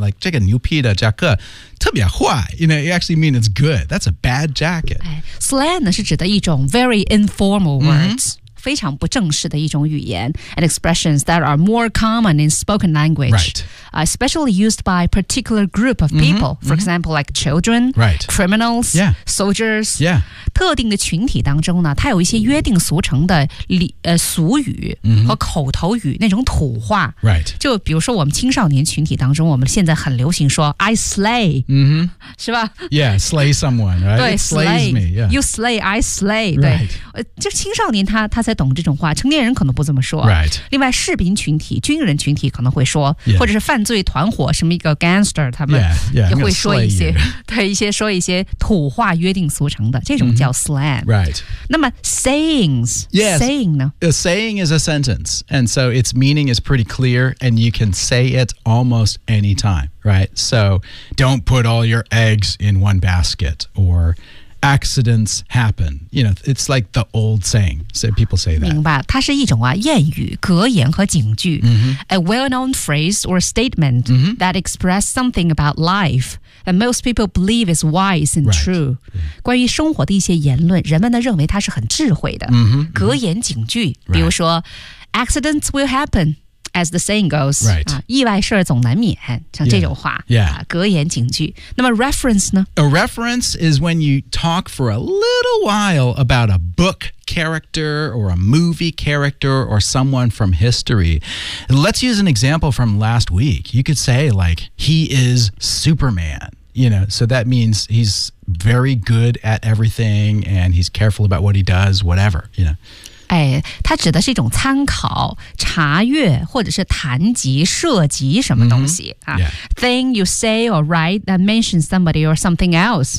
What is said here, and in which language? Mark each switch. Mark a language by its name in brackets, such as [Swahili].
[English] Like, [Chinese] 这个牛皮的夹克特别坏 [English] You know, you actually mean it's good. That's a bad jacket. [Chinese] Slang 是指的一种 [English] very informal words.、 Mm-hmm. [Chinese] 非常不正式的一种语言 [English] and expressions that are more common in spoken language. Right. Especially used by a particular group of people. Mm-hmm, for mm-hmm. example, like children, right. criminals, yeah. soldiers. Yeah. [Chinese] 特定的群体当中呢它有一些约定俗成的俗语和口头语、mm-hmm. 那种土话。 [English] Right. [Chinese] 就比如说我们青少年群体当中我们现在很流行说 [English] I slay.、 Mm-hmm. [Chinese] 是吧 [English] Yeah, slay someone, right? [Chinese] 对 [English] It slays slay. Me.、Yeah. You slay, I slay. [Chinese] 对、right. 就青少年他才懂这种话成年人可能不这么说、 [English] right. [Chinese] 另外士兵群体军人群体可能会说、 [English] yeah. [Chinese] 或者是犯罪团伙什么一个 gangster 他们也会说一些 [English] yeah, yeah, [Chinese] 对一些说一些土话约定俗成的这种叫 slang、mm-hmm. [English] right. [Chinese] 那么 sayings、 [English] yes. [Chinese] saying 呢 [English] a saying is a sentence and so its meaning is pretty clear and you can say it almost anytime right so don't put all your eggs in one basket oraccidents happen. You know, it's like the old saying. So people say that. [Chinese] 明白，它是一种啊谚语、格言和警句、 mm-hmm. [English] A well-known phrase or statement、 mm-hmm. that express something about life that most people believe is wise and true.、 Right. [Chinese] 关于生活的一些言论，人们呢认为它是很智慧的。 Mm-hmm. 格言警句，比如说、 [English] right. accidents will happen. As the saying goes,、 right. [Chinese] 意外事总难免像这种话 [English] yeah. [Chinese] Yeah. 格言警句那么 reference 呢 [English] A reference is when you talk for a little while about a book character or a movie character or someone from history. Let's use an example from last week. You could say like, he is Superman. You know, so that means he's very good at everything and he's careful about what he does, whatever, you know. [Chinese] 哎，它指的是一种参考、查阅或者是谈及、涉及什么东西、 [English] mm-hmm. yeah. Thing you say or write that mentions somebody or something else.